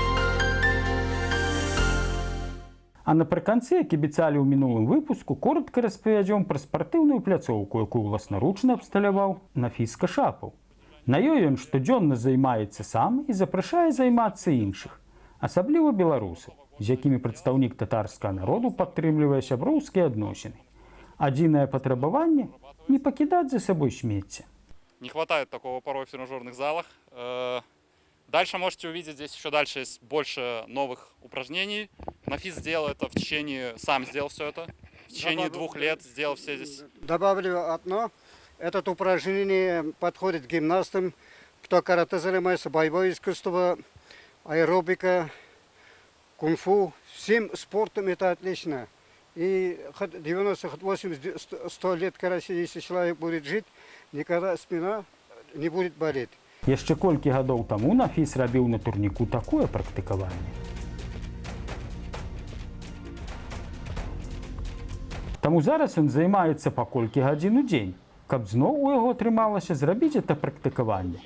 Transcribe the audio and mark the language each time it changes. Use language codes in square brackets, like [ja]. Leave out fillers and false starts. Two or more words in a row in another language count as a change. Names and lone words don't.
[be] А напрыканцы, як абяцалі ў мінулым выпуску, коротка распавядзём пра спартыўную пляцоўку, якую ўласнаручна абсталяваў Нафіс Кашапаў. На ёй ён штодзённа займаецца сам і запрашае займацца іншых, асабліва беларусаў, з якімі прадстаўнік татарскага народу падтрымлівае сяброўскія адносіны. Адзінае патрабаванне – не пакідаць за сабой смецце. [ru] Не хватает такого порой в тренажерных залах. Дальше можете увидеть, здесь еще дальше есть больше новых упражнений. Нафис сделал это сам сделал все это. В течение 2 лет сделал все здесь. Добавлю одно. Это упражнение подходит гимнастам, кто карате занимается, боевое искусство, аэробика, кунг-фу. Всем спортом это отлично. И 90, 80, 100 лет, если человек будет жить, никогда спина не будет болеть. [be] Яшчэ колькі гадоў таму Нафіс рабіў на турніку такое практыкаванне. Таму зараз ён займаецца па колькі гадзін у дзень, каб зноў у яго атрымалася зрабіць гэта практыкаванне.